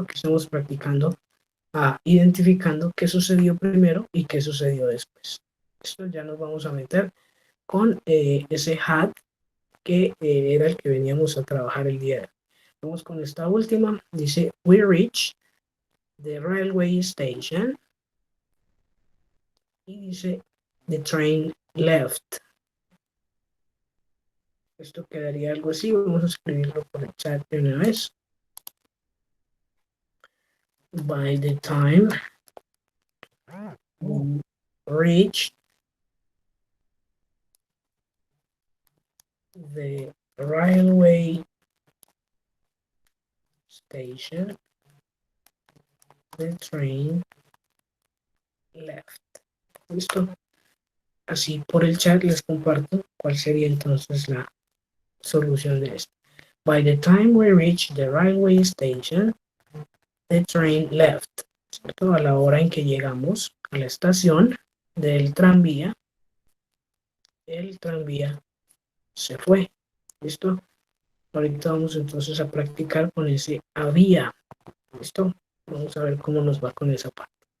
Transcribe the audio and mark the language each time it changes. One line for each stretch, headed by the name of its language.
Spanish: Aquí estamos practicando, identificando qué sucedió primero y qué sucedió después. Esto ya nos vamos a meter con ese had que era el que veníamos a trabajar el día de hoy. Vamos con esta última.
English: Dice, we reached the railway station.
Spanish: Y dice,
English: the train left.
Spanish: Esto quedaría algo así. Vamos a escribirlo por el chat de una vez.
English: By the time we reached the railway station, the train left.
Spanish: ¿Listo? Así por el chat les comparto cuál sería entonces la solución de esto.
English: By the time we reached the railway station, the train left.
Spanish: ¿Cierto? A la hora en que llegamos a la estación del tranvía, el tranvía se fue. ¿Listo? Ahorita vamos entonces a practicar con ese había. ¿Listo? Vamos a ver cómo nos va con esa parte.